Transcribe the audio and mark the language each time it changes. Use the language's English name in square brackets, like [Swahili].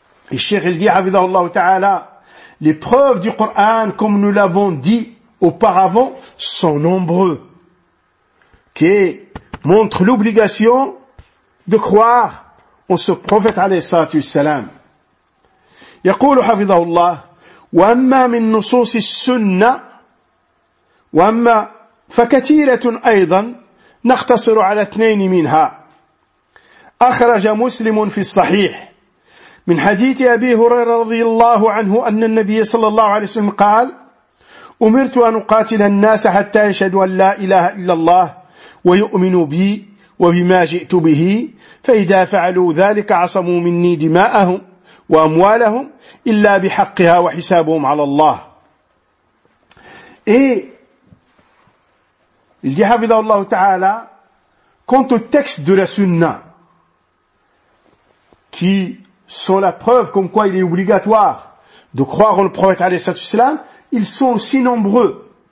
[French] Et Cheikh il dit, Abidallah Ta'ala, les preuves du Coran, comme nous l'avons dit auparavant, sont nombreux, qui montrent l'obligation de croire en ce prophète alayhi salatu salam. [Arabic] يقول حفظه الله وأما من نصوص السنة وأما فكثيرة أيضا نختصر على اثنين منها أخرج مسلم في الصحيح من حديث أبي هريرة رضي الله عنه أن النبي صلى الله عليه وسلم قال أمرت أن أقاتل الناس حتى يشهدوا أن لا إله إلا الله ويؤمنوا بي وبما جئت به فإذا فعلوا ذلك عصموا مني دماءهم وأموالهم إلا بحقها وحسابهم على الله. [French] Et il dit حفظه الله تعالى quant au texte de la sunna qui sont la preuve comme quoi il est obligatoire de croire en le prophète عليه الصلاة والسلام, ils sont aussi nombreux.